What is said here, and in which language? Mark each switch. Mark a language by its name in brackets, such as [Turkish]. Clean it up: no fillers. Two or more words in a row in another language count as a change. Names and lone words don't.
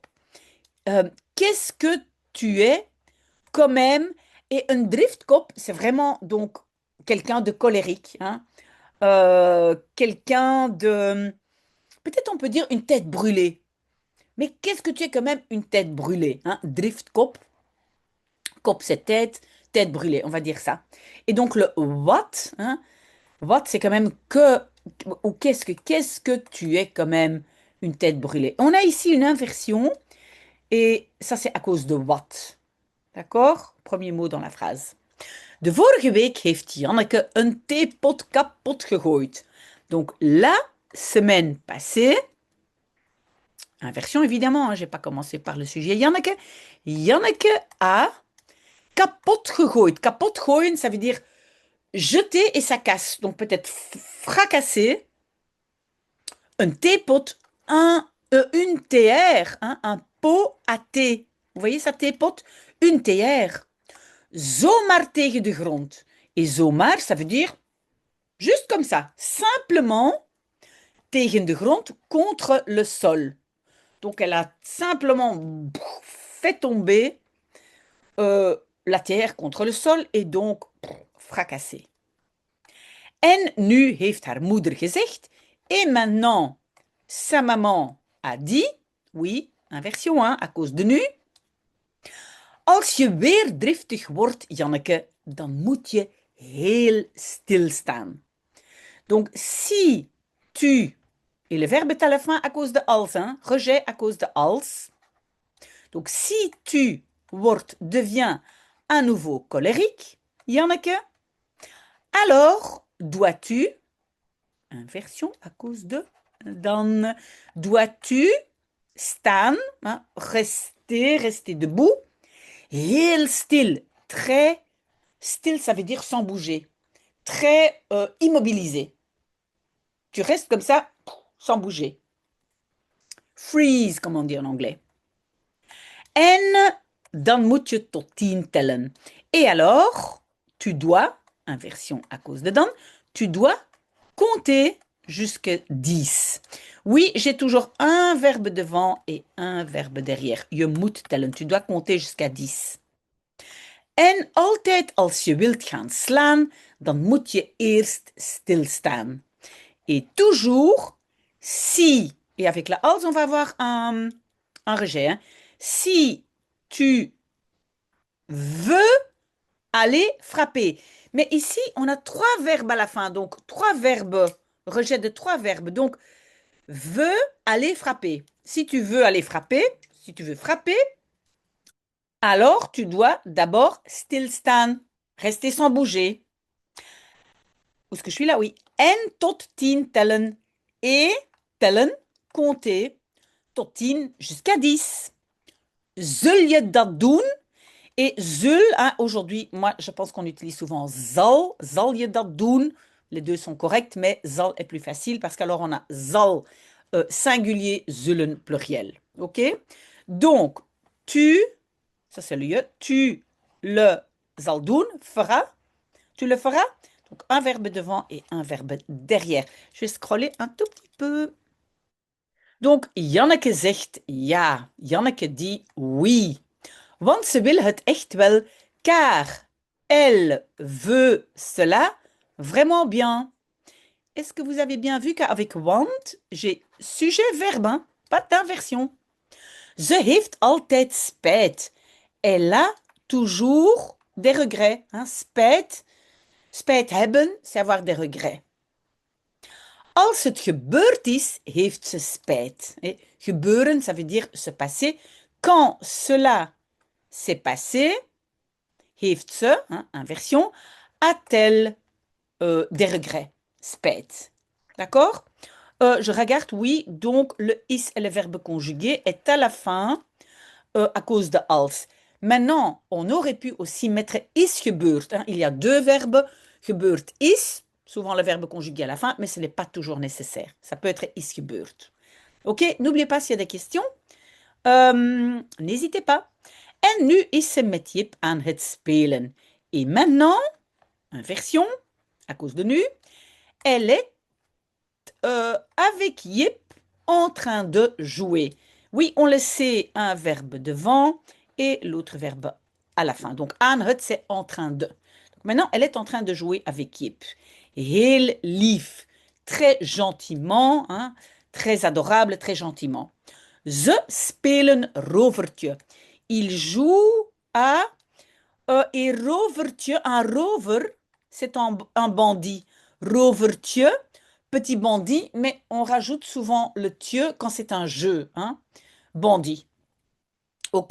[French] Qu'est-ce que tu es quand même. Et un driftkop, c'est vraiment donc quelqu'un de colérique, hein, quelqu'un de, peut-être on peut dire une tête brûlée. Mais qu'est-ce que tu es quand même une tête brûlée, hein? Driftkop, kop c'est tête, tête brûlée, on va dire ça. Et donc le what, hein, what c'est quand même que, ou qu'est-ce que tu es quand même une tête brûlée. On a ici une inversion et ça c'est à cause de what. D'accord? Premier mot dans la phrase. [Dutch] De vorige week heeft Janneke een theepot kapot gegooid. [French] Donc la semaine passée, inversion évidemment, hein, je n'ai pas commencé par le sujet Janneke. Janneke a [Dutch] kapot gegooid. Kapot gooien, [French] ça veut dire jeter et ça casse. Donc peut-être fracasser un theepot, une théière, hein, un pot à thé. Vous voyez ça, theepot? Une théière. [Dutch] Zomaar tegen de grond. [French] Et zomaar, ça veut dire juste comme ça, simplement [Dutch] tegen de grond, [French] contre le sol. Donc elle a simplement fait tomber euh, la terre contre le sol et donc fracassé. [Dutch] En nu heeft haar moeder gezegd, [French] et maintenant, sa maman a dit, oui, inversion 1, à cause de nu, [Dutch] als je weer driftig wordt, Janneke, dan moet je heel stil staan. [French] Donc, si tu, et le verbe est à la fin à cause de als, hein, rejet à cause de als. Donc, si tu wordt, deviens à nouveau colérique, Janneke, alors dois-tu, inversion à cause de dan, dois-tu staan, hein, rester debout, heel stil, très stil, ça veut dire sans bouger, très immobilisé. Tu restes comme ça, sans bouger. Freeze, comme on dit en anglais. [Dutch] En dan moet je tot 10 tellen. [French] Et alors, tu dois, inversion à cause de dan, tu dois compter jusqu'à 10. Oui, j'ai toujours un verbe devant et un verbe derrière. [Dutch] Je moet tellen, [French] tu dois compter jusqu'à 10. [Dutch] En altijd als je wilt gaan slaan, dan moet je eerst stilstaan. [French] Et toujours, si, et avec la als, on va avoir un rejet, hein. Si tu veux aller frapper. Mais ici, on a 3 verbes à la fin, donc 3 verbes, rejet de 3 verbes. Donc, veux aller frapper. Si tu veux aller frapper, si tu veux frapper, alors tu dois d'abord stilstaan, rester sans bouger. Où est-ce que je suis là? Oui. [Dutch] En tot 10 tellen. [French] Et tellen, compter, tot 10 jusqu'à 10. [Dutch] zul je dat doen? [French] Et zul, hein, aujourd'hui, moi, je pense qu'on utilise souvent [Dutch] zal je dat doen. [French] Les deux sont corrects, mais zal est plus facile parce qu'alors on a zal singulier, zullen pluriel. OK? Donc, tu, ça c'est le je, tu le [Dutch] zal doen, [French] feras, tu le feras. Donc, un verbe devant et un verbe derrière. Je vais scroller un tout petit peu. Donc, [Dutch] Janneke zegt ja. [French] Janneke dit oui. [Dutch] Want ze wil het echt wel, [French] car elle veut cela vraiment bien. Est-ce que vous avez bien vu qu'avec want, j'ai sujet-verbe, hein, pas d'inversion. [Dutch] Ze heeft altijd spijt. [French] Elle a toujours des regrets. Hein, [Dutch] spijt, spijt hebben, [French] c'est avoir des regrets. [Dutch] Als het gebeurd is, heeft ze spijt. [French] Et gebeuren, ça veut dire se passer. Quand cela s'est passé, [Dutch] heeft ze, [French] hein, inversion, a-t-elle des regrets? Spijt. D'accord? Je regarde, oui, donc le is et le verbe conjugué est à la fin à cause de als. Maintenant, on aurait pu aussi mettre [Dutch] is gebeurd. [French] Hein. Il y a deux verbes, [Dutch] gebeurd is, [French] souvent le verbe conjugué à la fin, mais ce n'est pas toujours nécessaire. Ça peut être [Dutch] is gebeurd. [French] Ok, n'oubliez pas s'il y a des questions. N'hésitez pas. [Dutch] En nu is ze met Jip aan het spelen. [French] Et maintenant, inversion, à cause de nu, elle est avec Jip en train de jouer. Oui, on le sait, un verbe devant et l'autre verbe à la fin. Donc, [Dutch] aan het, [French] c'est en train de. Donc, maintenant, elle est en train de jouer avec Jip. [Dutch] Heel lief, [French] très gentiment, hein, très adorable, très gentiment. [Dutch] Ze spelen rovertje. [French] Ils jouent à et rovertje. Un rover, c'est un bandit. Rovertje, petit bandit, mais on rajoute souvent le tje quand c'est un jeu. Hein? Bandit. Ok?